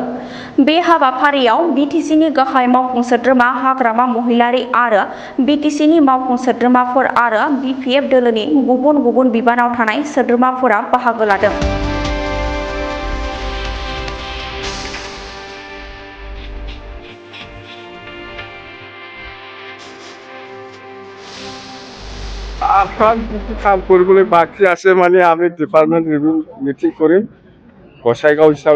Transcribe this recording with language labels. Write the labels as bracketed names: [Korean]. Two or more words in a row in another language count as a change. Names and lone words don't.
[Bodo] बे हाबाफारियाव बिटिसिनि गाहाय मावफुं सोद्रोमा हाग्रामा महिलारी आरो बिटिसिनि मावफुं सोद्रोमाफोर आरो बिपिएफ दोलोनि गुबुन गुबुन बिबानाव थानाय सोद्रोमाफोरा बाहागो लादों। [Assamese] কাম কৰিবলৈ বাকী আছে মানে আমি [English] department review meeting [Assamese] কৰিম গোসাইগাঁও হিচাপে